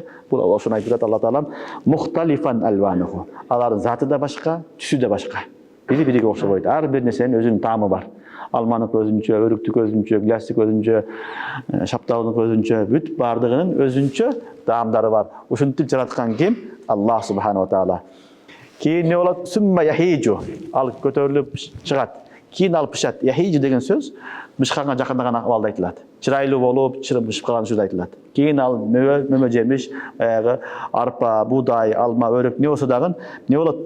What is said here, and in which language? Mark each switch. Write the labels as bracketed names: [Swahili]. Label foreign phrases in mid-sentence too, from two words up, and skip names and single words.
[Kyrgyz] Бул ошону айтып атат Алла таалам, [Arabic] مختلفا ألوانه. [Kyrgyz] Алардын заты да башка, түсү да башка. Бири-бириге окшобойт. Ар бир нерсенин өзүнүн таамы бар. Алманын өзүнчө, өрүктүк өзүнчө, гилястык өзүнчө, шапталдын өзүнчө, бүт бардыгынын өзүнчө таамдары бар. Ушинтип жараткан ким? [Arabic] الله سبحانه وتعالى. [Kyrgyz] Кийин не болот? [Arabic] ثم يهيج. [Kyrgyz] Ал көтөрүлүп чыгат. Кийин алып пышат. Яхижу деген сөз мышканга жакындаган абалда айтылат. Чырайлуу болуп, чырып калган сөз айтылат. Кийин ал мөмө жемиш, баягы арпа, будай, алма, өрүк не болсо дагы не болот?